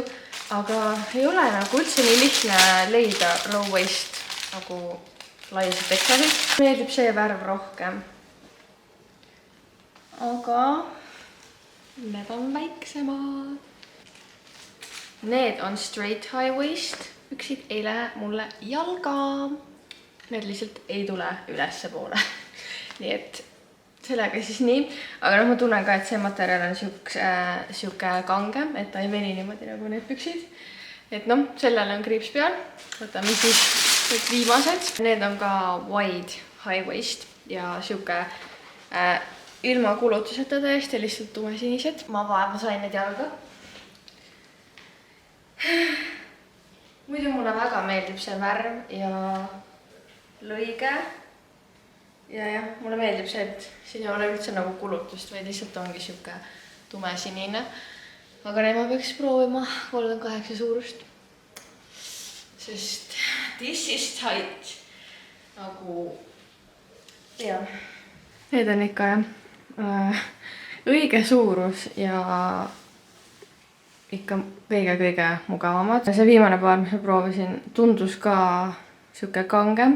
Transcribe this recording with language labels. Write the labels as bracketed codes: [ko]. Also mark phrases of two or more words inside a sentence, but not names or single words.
[et] Aga ei ole nagu üldse nii lihtne leida [en] low waist [et] nagu laiased teksasid. Meeldib see värv rohkem. Aga need on väiksemad. Need on [en] straight high waist. [et] Püksid ei lähe mulle jalga. Need lihtsalt ei tule ülesse poole. Nii et sellega siis nii. Aga ma tunnen ka, et see materjal on siuke kangem, et ta ei veni niimoodi nagu need püksid. Et sellele on kriips peal. Võtame siis need viimased. Need on ka [en] wide high waist [et] ja siuke ilma kulutuseta täiesti lihtsalt tumesinised. Ma sain need jalga. muidu mulle väga meeldib see värv ja lõige. Ja jah, mulle meeldib see, et siin ei ole üldse nagu kulutust, vaid lihtsalt ongi siuke tumesinine. Aga nüüd ma peaks proovima 38 suurust. [en] Sest this is tight. [et] Nagu, jah. Need on ikka jah õige suurus ja ikka kõige mugavamad. See viimane paar, mis ma proovisin, tundus ka siuke kangem.